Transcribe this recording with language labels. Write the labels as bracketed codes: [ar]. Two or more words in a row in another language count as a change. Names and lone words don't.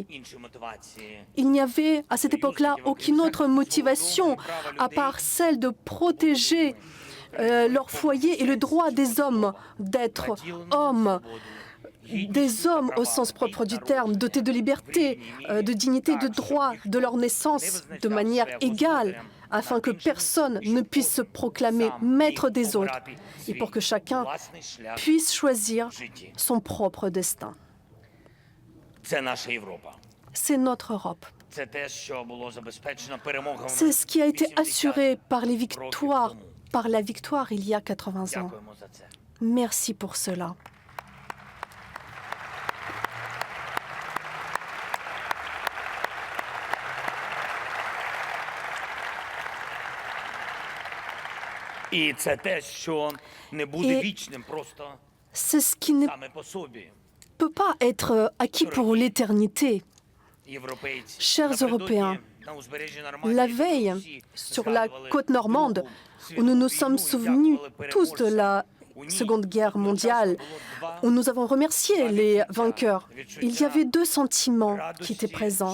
[fr] Il n'y avait à cette époque-là aucune autre motivation à part celle de protéger leur foyer et le droit des hommes d'être hommes, des hommes au sens propre du terme, dotés de liberté, de dignité, de droit, de leur naissance de manière égale, afin que personne ne puisse se proclamer maître des autres et pour que chacun puisse choisir son propre destin. C'est notre Europe. C'est ce qui a été assuré par la victoire il y a 80 ans. Merci pour cela. [uk] І це те, що не буде вічним просто саме по собі. [fr] Peut pas être acquis pour l'éternité. Chers Européens, la veille, sur la côte normande, où nous nous sommes souvenus tous de la Seconde Guerre mondiale, où nous avons remercié les vainqueurs, il y avait deux sentiments qui étaient présents.